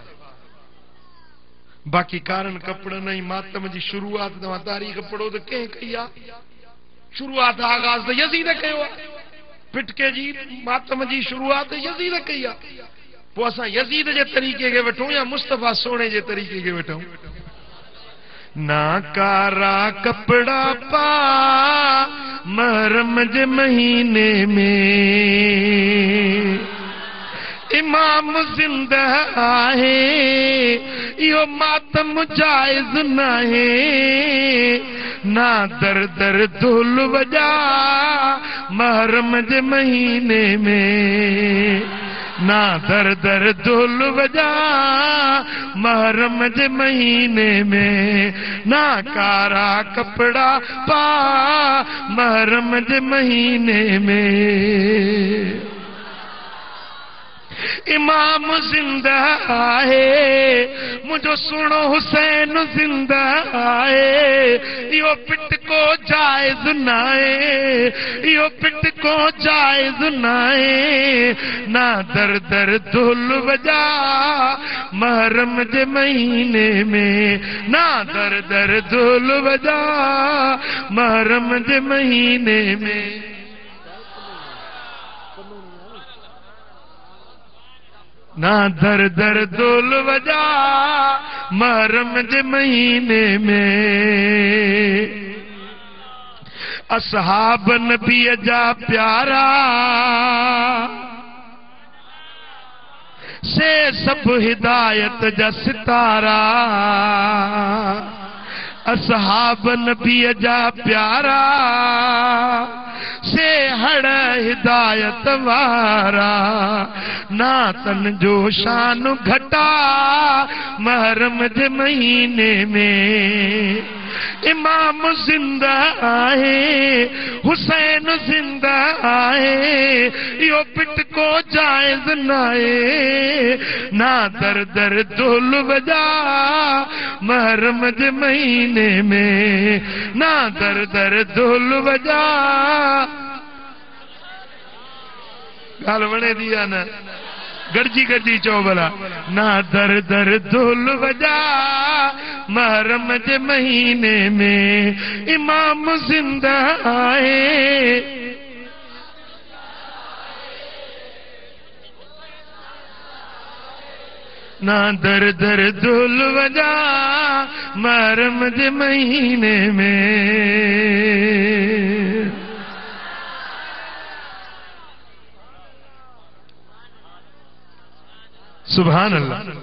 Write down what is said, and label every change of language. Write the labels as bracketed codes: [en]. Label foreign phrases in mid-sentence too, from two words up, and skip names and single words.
[sd] बाक़ी कारण कपड़न ऐं मातम जी शुरूआत तव्हां तारीख़ पढ़ो त कंहिं कई आहे? शुरूआत आगाज़ त यज़ीद कयो आहे। पिटके जी मातम जी शुरूआत यज़ीद कई आहे। पोइ असां यज़ीद जे तरीक़े खे वठूं या मुस्तफ़ा सोणे जे तरीक़े खे वठूं? ना कारा कपड़ा पा महरम जे महीने में इमाम जिंदा आहे, इहो मातम जायज़ नाहे। ना दर दर धुल वजा महरम जे महीने में, ना दर दर धुल वजा महरम जे महीने में, ना कारा कपड़ा पा महरम जे महीने में। इमाम जिंदा आहे, मुझो सुनो हुसैन जिंदा आहे। इहो पिट को जायज़ नाहे, इहो पिट को जायज़ नाहे। ना दर दर धुल वजा महरम जे महीने में, ना दर दर धुल वजा महरम जे महीने में। ना दर दर धुल वजा महरम जे महीने में। असहाब नबी जा प्यारा से सब हिदायत जा सितारा। असहाब नबी जा प्यारा से हड़ हिदायत वारा। ना तन जो शान घटा महरम जे महीने में। इमाम जिंदा आहे, हुसैन जिंदा आहे, इहो पिट को जायज़ नाहे। ना दर दर धुल वजा महरम जे महीने में, ना दर दर धुल वजा। गाल वणे थी या न? गड़जी गड़जी चओ भला। ना दर दर धुल वजा महरम जे महीने में, इमाम जिंदा आहे। ना दर दर धुल वजा महरम जे महीने में। [ar] سبحان الله.